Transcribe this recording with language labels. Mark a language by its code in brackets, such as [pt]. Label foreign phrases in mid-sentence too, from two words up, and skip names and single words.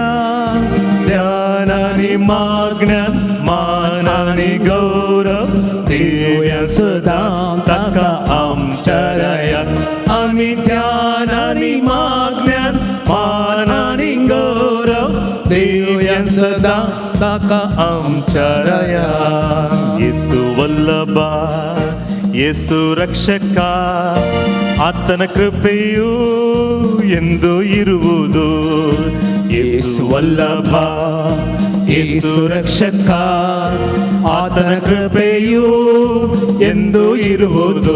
[kok] ध्यानानी मागण्यान मानानी गौरव देवया सदा ताका आमच्या रायात. आमी ध्यानानी मागण्यान मानानी गौरव देवया सदा ताका आमच्या रायात. [kn] ಯೇಸು ವಲ್ಲಭಾ ಯೇಸು ರಕ್ಷಕಾ ಆತನ ಕೃಪೆಯು ಎಂದು ಇರುವುದು. ಯೇಸು ವಲ್ಲಭ ಯೇಸು ರಕ್ಷಕ ಆತನ ಕೃಪೆಯು ಎಂದು ಇರುವುದು.